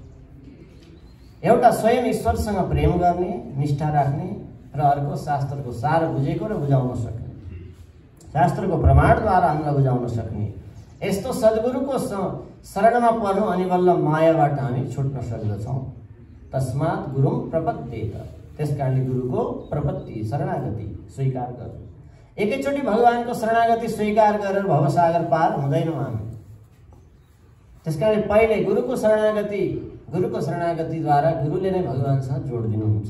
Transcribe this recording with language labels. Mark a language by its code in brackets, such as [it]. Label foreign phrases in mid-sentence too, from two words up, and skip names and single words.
[ne] एउटा स्वयं ईश्वरसँग प्रेम गर्ने, निष्ठा राख्ने, र अर्को शास्त्रको सार बुझेको र बुझाउन सक्ने, शास्त्रको प्रमाणद्वारा हामीलाई बुझाउन सक्ने। यस्तो सद्गुरुको शरणमा पर्नु अनि बल्ल मायाबाट हामी छुट्न सक्दछौँ। [sa] तस्मात् गुरुं प्रपद्येत, [ne] त्यसकारणले गुरुको प्रपत्ति शरणागति स्वीकार गर्नु। एकैचोटि भगवानको शरणागति स्वीकार गरेर भवसागर पार हुँदैनौँ हामी। त्यसकारणले पहिले गुरुको शरणागतिद्वारा गुरुले नै भगवानसँग जोडिदिनुहुन्छ।